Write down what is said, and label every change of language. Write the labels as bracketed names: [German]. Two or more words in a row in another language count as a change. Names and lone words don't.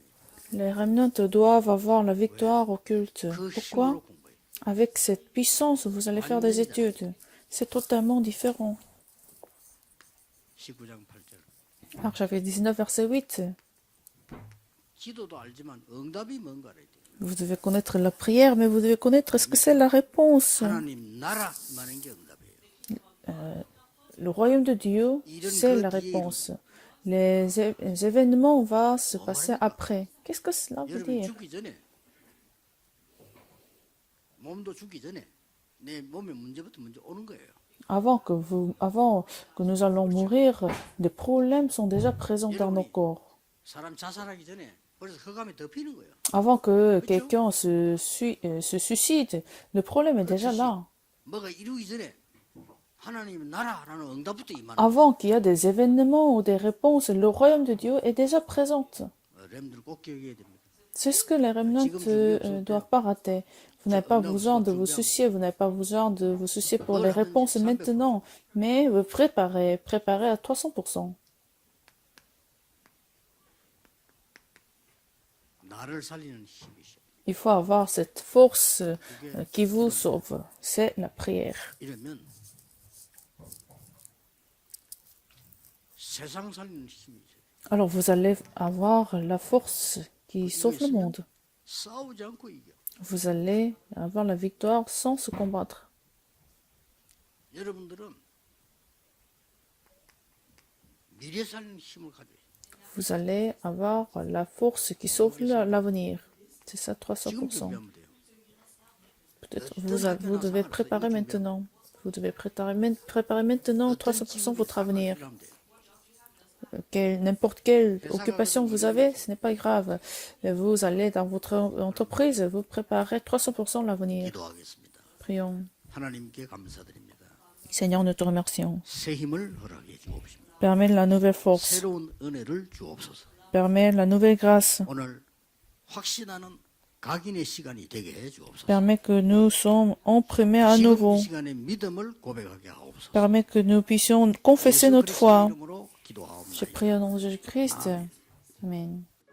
[French] Les remnants doivent avoir la victoire au culte. [Korean] 그 [French] Pourquoi? [Korean] 힘으로 공부해요. [French] Avec cette puissance, vous allez faire des études. C'est totalement différent. [Korean] 19장 8절. [French] Alors j'avais 19, verset 8. [Korean] 기도도 알지만 응답이 뭔가 알아야 돼요. [French] Vous devez connaître la prière, mais vous devez connaître ce que c'est la réponse. [Korean] 하나님 나라 많은 게 응답이에요. [French] Le royaume de Dieu, c'est la réponse. Les événements vont se passer après. Qu'est-ce que cela veut [Korean] 여러분 [French] dire? [Korean] 죽기 전에 몸도 죽기 전에 내 몸에 문제부터 먼저 오는 거예요. [French] Avant que nous allons mourir, des problèmes sont déjà présents dans nos corps. [Korean] 사람 자살하기 전에 그래서 흑암이 덮이는 거예요. [French] Avant que quelqu'un se suicide, le problème est déjà là. [Korean] 뭐가 이루기 전에 하나님 나라라는 응답부터 임하는 [French] Avant qu'il y ait des événements ou des réponses, le royaume de Dieu est déjà présent. [Korean] 렘들 꼭 기억해야 됩니다. [French] C'est ce que les remnants ne doivent pas rater. Vous n'avez pas besoin de vous soucier, vous n'avez pas besoin de vous soucier pour les réponses maintenant, mais vous préparez à 300%. [Korean] 나를 살리는 힘이셔. [French] Il faut avoir cette force qui vous sauve. C'est la prière. [Korean] 이러면 세상 살리는 힘이죠. [French] Alors vous allez avoir la force qui sauve le monde. [Korean] 싸우지 않고 이겨. [French] Vous allez avoir la victoire sans se combattre. [Korean] 여러분들은 미래 살리는 힘을 가져요. [French] Vous allez avoir la force qui sauve l'avenir. C'est ça, [Korean] 지금 [French] 300%. [Korean] 준비하면 돼요. [French] Peut-être vous devez préparer maintenant. Vous devez préparer maintenant 300% votre avenir. N'importe quelle occupation vous avez, ce n'est pas grave. Vous allez dans votre entreprise, vous préparez 300% l'avenir. [Korean] 기도하겠습니다. [French] Prions. [Korean] 하나님께 감사드립니다. [French] Seigneur, nous te remercions. [Korean] 새 힘을 허락해 주옵소서. [French] Permets la nouvelle force. [Korean] 새로운 은혜를 주옵소서. [French] Permets la nouvelle grâce. [Korean] 오늘 확신하는 각인의 시간이 되게 해 주옵소서. [French] Permets que nous sommes imprimés à [Korean] 지금 [French] nouveau. [Korean] 이 시간에 믿음을 고백하게 하옵소서. [French] Permets que nous puissions confesser [Korean] 예수 [French] notre [Korean] 그리스도의 [French] foi. [Korean] 이름으로 [French] Je [Korean] 기도하옵나이다. [French] prie au nom de Jésus-Christ. Amen.